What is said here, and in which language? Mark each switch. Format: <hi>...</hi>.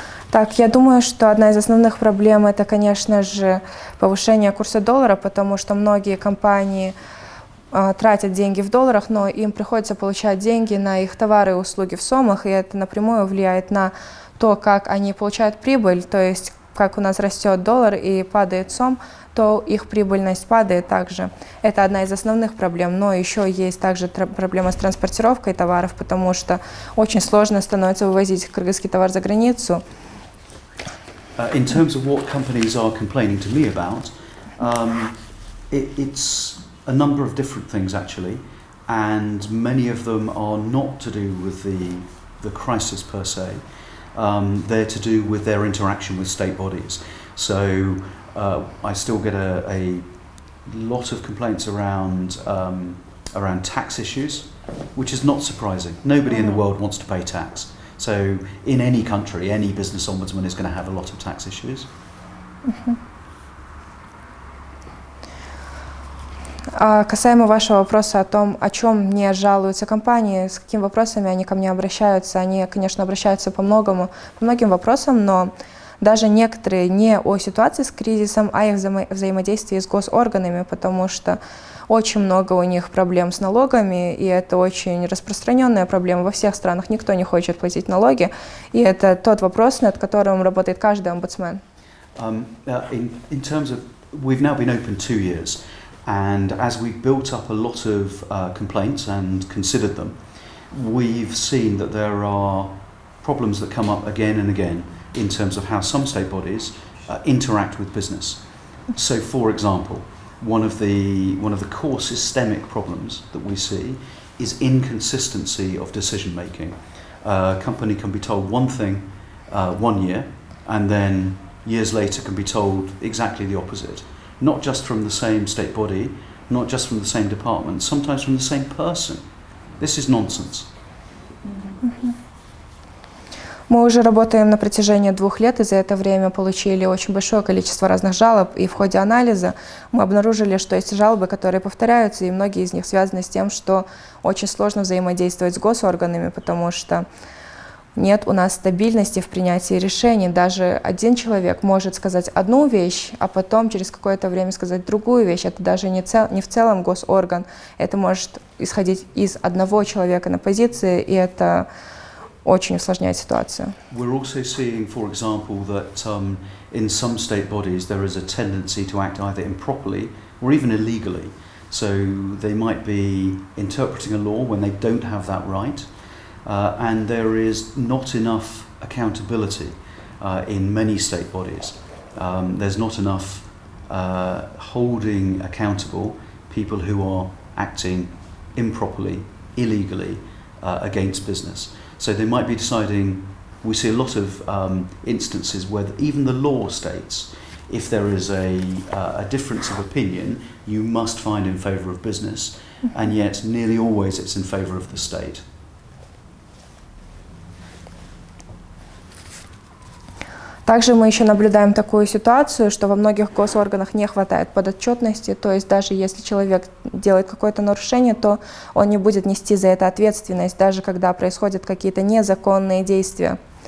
<ru>Так, я думаю, что одна из основных проблем – это, конечно же, повышение курса доллара, потому что многие компании тратят деньги в долларах, но им приходится получать деньги на их товары и услуги в сомах, и это напрямую влияет на то, как они получают прибыль, то есть как у нас растет доллар и падает сом, то их прибыльность падает также. Это одна из основных проблем, но еще есть также проблема с транспортировкой товаров, потому что очень сложно становится вывозить кыргызский товар за границу.</ru> <en>In terms of what companies are complaining to me about, it's a number of different things actually, and many of them are not to do with the crisis per se. They're to do with their interaction with state bodies. So I still get a lot of complaints around tax issues, which is not surprising. Nobody in the world wants to pay tax. So in any country, any business ombudsman is going to have a lot of tax issues.</en> <ru>Касаемо вашего вопроса о том, о чем мне жалуются компании, с какими вопросами они ко мне обращаются, они, конечно, обращаются по многим вопросам, но даже некоторые не о ситуации с кризисом, а их взаимодействии с госорганами, потому что очень много у них проблем с налогами, и это очень распространенная проблема во всех странах. Никто не хочет платить налоги, и это тот вопрос, над которым работает каждый омбудсмен.</ru> <en>In terms of, we've now been open 2 years, and as we've built up a lot of complaints and considered them, we've seen that there are problems that come up again and again in terms of how some state bodies interact with business. So, for example, one of the core systemic problems that we see is inconsistency of decision making. A company can be told one thing 1 year, and then years later can be told exactly the opposite. Not just from the same state body, not just from the same department, sometimes from the same person. This is nonsense.</en> <ru>Мы уже работаем на протяжении 2 лет, и за это время получили очень большое количество разных жалоб, и в ходе анализа мы обнаружили, что есть жалобы, которые повторяются, и многие из них связаны с тем, что очень сложно взаимодействовать с госорганами, потому что нет у нас стабильности в принятии решений. Даже один человек может сказать одну вещь, а потом через какое-то время сказать другую вещь. Это даже не в целом госорган, это может исходить из одного человека на позиции, и это очень усложняет ситуацию.</ru> <en>We're also seeing, for example, that in some state bodies there is a tendency to act either improperly or even illegally. So they might be interpreting a law when they don't have that right, and there is not enough accountability in many state bodies. There's not enough holding accountable people who are acting improperly, illegally against business. So they might be deciding, we see a lot of instances where even the law states if there is a difference of opinion, you must find in favour of business, and yet nearly always it's in favour of the state.</en> <ru>Также мы еще наблюдаем такую ситуацию, что во многих госорганах не хватает подотчетности, то есть даже если человек делает какое-то нарушение, то он не будет нести за это ответственность, даже когда происходят какие-то незаконные действия.</ru>